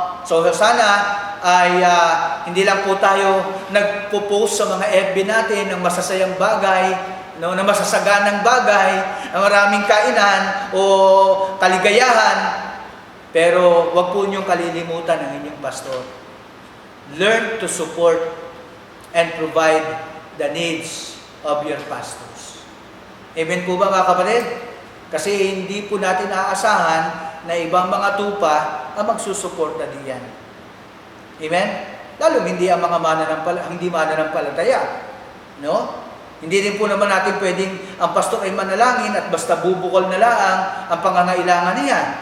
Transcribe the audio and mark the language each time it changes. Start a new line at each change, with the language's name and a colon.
Filipino: So sana ay hindi lang po tayo nagpo-post sa mga FB natin ng masasayang bagay, no, na masasaganang bagay, na maraming kainan o kaligayahan, pero wag po niyong kalilimutan ang inyong pastor.
English: Learn to support and provide the needs of your pastors.
Filipino: Amen po ba, mga kapatid? Kasi hindi po natin aasahan na ibang mga tupa ang magsusuporta diyan. Amen? Lalo hindi ang mga mananampalataya. No? Hindi rin po naman natin pwedeng ang pastor ay manalangin at basta bubukol na lang ang pangangailangan niya.